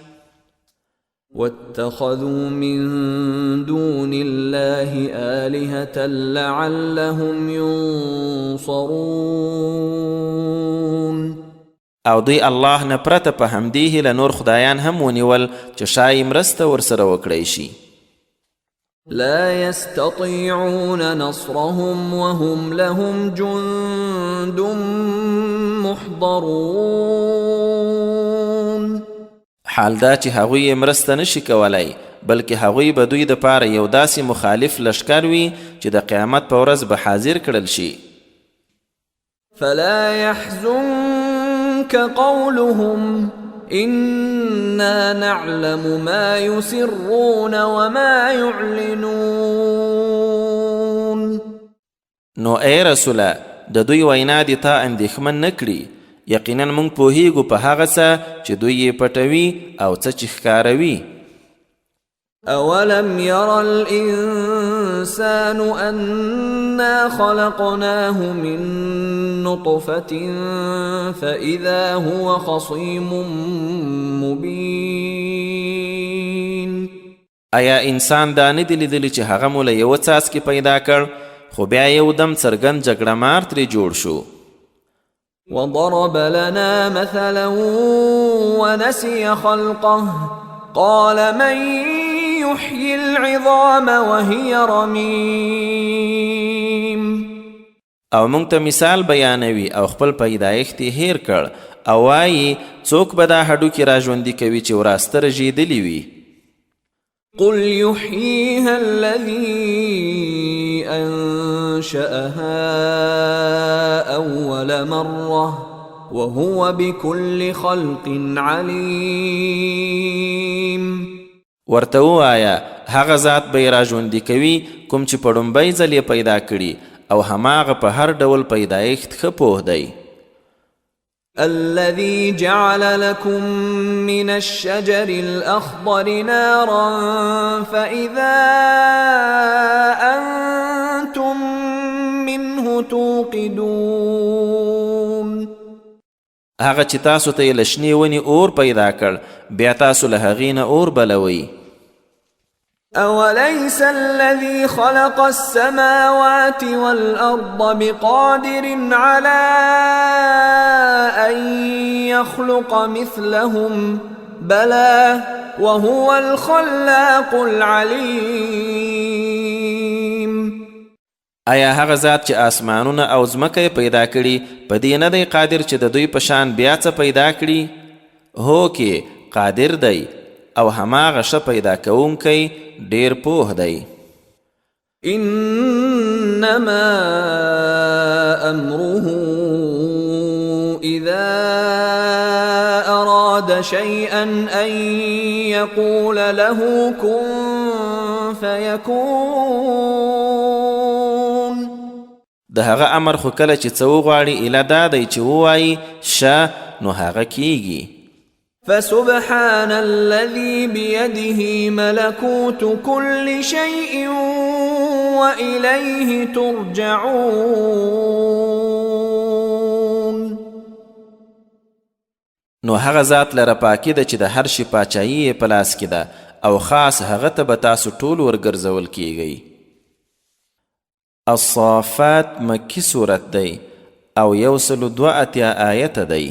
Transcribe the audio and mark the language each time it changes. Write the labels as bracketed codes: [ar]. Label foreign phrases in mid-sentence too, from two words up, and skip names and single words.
[ar] واتخذوا من دون الله آلهة لعلهم ينصرون. [ps] او دوی الله نه پرته په همدې هیله نور خدایان هم ونیول چې شایي مرسته ورسره وکړی شي. [ar] لا يستطيعون نصرهم وهم لهم جند محضرون. [ps] حال دا چې هغوی یې مرسته نشي کولی، بلکې هغوی به دوی دپاره یو داسې مخالف لشکر وي چې د قیامت په ورځ به حاضر کړل شي. [ar] فلا يحزنك قولهم إنا نعلم ما يسرون وما يعلنون. [ps] نو ای رسوله د دوی وینا دې تا اندېښمن نه کړي، یقینا موږ پوهیږو په هغه څه چې دوی یې پټوي او څه چې ښکاروي. [ar] أولم ير الإنسان أنا خلقناه من نطفة فإذا هو خصيم مبين. [ps] آیا انسان دا نه دی لیدلی چې هغه مو له یوه څاڅکي پیدا کړ خو بیا یو دم څرګند جګړه مار ترې جوړ شو. [ar] وضرب لنا مثلا ونسي خلقه قال من يحيي العظام وهي رميم. [ps] او موږ ته مثال بیانوي او خپل پیدایښت یې هیر کړ او وایي څوک به دا هډوکي را ژوندي کوي چې وراسته رژېدلي وي. [ar] قل يحييها الذي أنشأها أول مرة وهو بكل خلق عليم. [ps] ورته ووایه هغه ذات به یې را ژوندي کوي کوم چې په ړومبی ځل یې پیدا کړي او هماغه په هر ډول پیدایښت ښه پوه دی. [ar] الذي جعل لكم من الشجر الأخضر نارا فإذا أنتم منه توقدون. [ps] هغه چې تاسو ته یې له شنې ونې اور پیدا کړ بیا تاسو له هغې نه اور بلوئ. [ar] أوليس الذي خلق السماوات والأرض بقادر على أن يخلق مثلهم بلى وهو الخلاق العليم. [ps] آیا هغه ذات چې آسمانونه او ځمکه پیدا کړي په دې نه دی قادر چې د دوی په شان بیا څه پیدا کړي؟ هو کې قادر دی او هماغه ښه پیدا کوونکی ډیر پوه دی. [ar] انما امره اذا اراد شيئا ان يقول له كن فيكون. [ps] د هغه امر خو کله چې څه وغواړي ایله دا دی چې ووایي شه نو هغه کیږي. [ar] فسبحان الذي بيده ملكوت كل شيء وإليه ترجعون. [ps] نو هغه ذات لره پاکي ده چې د هر شي پاچایي یې په لاس کې ده او خاص هغه ته به تاسو ټول ورګرځول کیږئ. الصافات مکی صورت دی او 182 آیته دی.